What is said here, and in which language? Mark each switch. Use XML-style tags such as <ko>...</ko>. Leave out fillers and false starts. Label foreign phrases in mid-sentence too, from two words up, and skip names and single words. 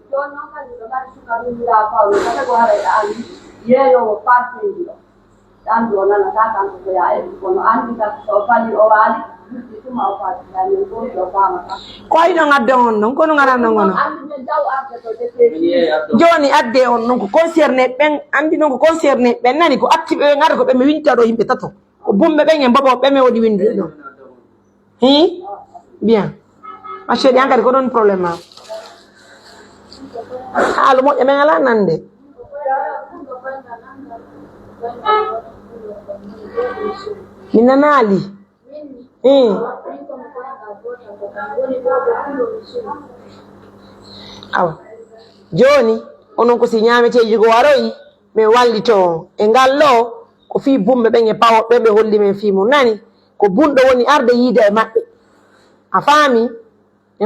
<ff>ko yiɗon adde on noon kono garanno gono joni adde on noon ko concerné ɓen andi noon ko concerné ɓen nani ko actiɓe ɓen ara ko ɓe mi winta ɗo yimɓe tato ko bumɓe ɓen e bobo ɓe mi woɗi windude ɗon hi</ff> <fr>bien ma chéri</fr> <ff>an kadi ko ɗon probléme ma haalu moƴƴo men ala nande mi nanaali awa joni onon ko si ñameteji ko waroyi min wallito on e ngal ɗo ko fi bumɓe ɓen e pawo ɓe ɓe holli men fi mum nani ko bunɗo woni arde yiide e maɓɓe a faami en</ff>